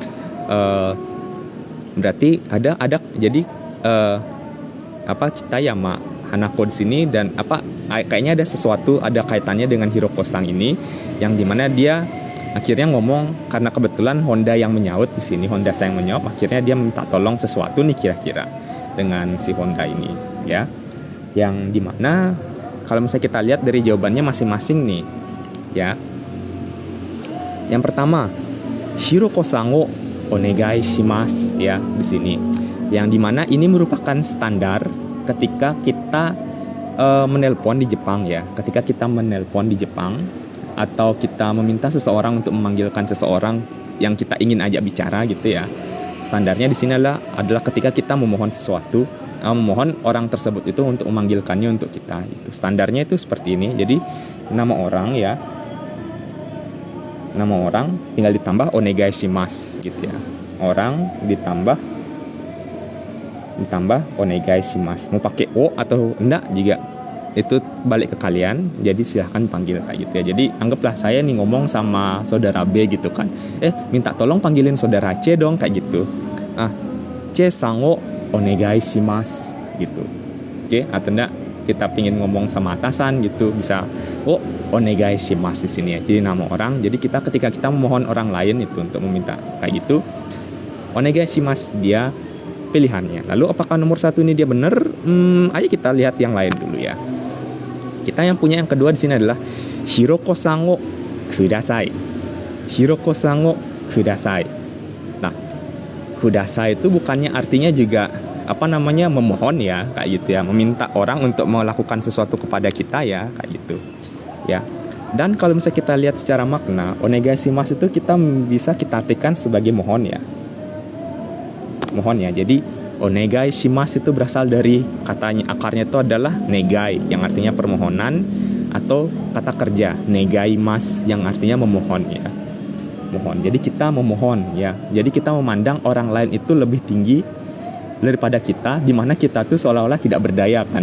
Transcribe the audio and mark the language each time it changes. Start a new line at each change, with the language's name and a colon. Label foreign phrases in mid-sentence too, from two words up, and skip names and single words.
Indonesian: Berarti ada jadi Kitayama Hanako di sini, dan kayaknya ada sesuatu, ada kaitannya dengan Hiroko-san ini, yang dimana dia akhirnya ngomong karena kebetulan Honda yang menyaut di sini, Honda saya yang menjawab, akhirnya dia minta tolong sesuatu nih kira-kira dengan si Honda ini ya. Yang dimana kalau misalnya kita lihat dari jawabannya masing-masing nih ya. Yang pertama, Hiroko-san
Japanese: をお願いします
Indonesian: ya di sini. Yang dimana ini merupakan standar ketika kita menelpon di Jepang ya. Ketika kita menelpon di Jepang atau kita meminta seseorang untuk memanggilkan seseorang yang kita ingin ajak bicara gitu ya. Standarnya di sini adalah ketika kita memohon sesuatu memohon orang tersebut itu untuk memanggilkannya untuk kita. Itu standarnya itu seperti ini. Jadi nama orang ya, nama orang tinggal ditambah
Japanese: お願いします
Indonesian: gitu ya. Orang ditambah
Japanese: お願いします.
Indonesian: Mau pakai o atau enggak juga itu balik ke kalian. Jadi silahkan panggil kayak gitu ya. Jadi anggaplah saya nih ngomong sama saudara B gitu kan, minta tolong panggilin saudara C dong kayak gitu.
Japanese: Cさんをお願いします gitu.
Indonesian: Oke, atau enggak kita pingin ngomong sama atasan gitu, bisa
Japanese: お願いします
Indonesian: di sini ya. Jadi nama orang. Jadi ketika kita memohon orang lain itu untuk meminta kayak gitu,
Japanese: お願いします
Indonesian: dia pilihannya. Lalu apakah nomor 1 ini dia benar? Ayo kita lihat yang lain dulu ya. Kita yang punya yang kedua di sini adalah Hiroko
Japanese: さんをください. ひろこさんをください.
Indonesian: Nah, kudasai itu bukannya artinya juga memohon ya, kayak gitu ya, meminta orang untuk melakukan sesuatu kepada kita ya, kayak gitu ya. Dan kalau misalnya kita lihat secara makna,
Japanese: お願いします
Indonesian: itu kita artikan sebagai mohon ya. Mohon ya. Jadi
Japanese: お願いします
Indonesian: itu berasal dari katanya, akarnya itu adalah negai yang artinya permohonan, atau kata kerja
Japanese: 願います
Indonesian: yang artinya memohon ya. Mohon. Jadi kita memohon ya. Jadi kita memandang orang lain itu lebih tinggi daripada kita, di mana kita tuh seolah-olah tidak berdaya kan.